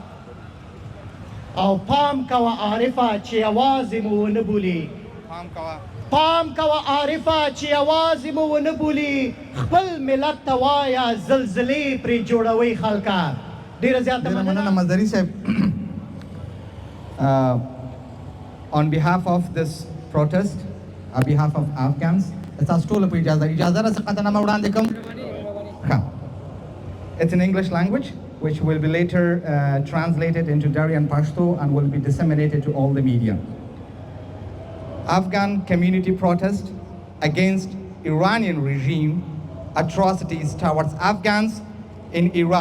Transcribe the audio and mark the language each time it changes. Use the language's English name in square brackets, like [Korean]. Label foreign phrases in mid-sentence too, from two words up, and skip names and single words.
[Pashto] او پام کوه عارفه چې یوازې مو ونه بولي پام کوه عارفه چې یوازې مو ونه بولي خپل ملت ته وایه زلزلې پرې جوړوي خلکه ډېره زیاته مننه مزدري صاحب [English] on behalf of this protest on behalf of Afghans [Pashto] تاسو ټول په اجازه را څخه نامه وړاندې کوم [English] It's in English language, which will be later translated into Dari and Pashto and will be disseminated to all the media. Afghan community protest against Iranian regime atrocities towards Afghans in Iran.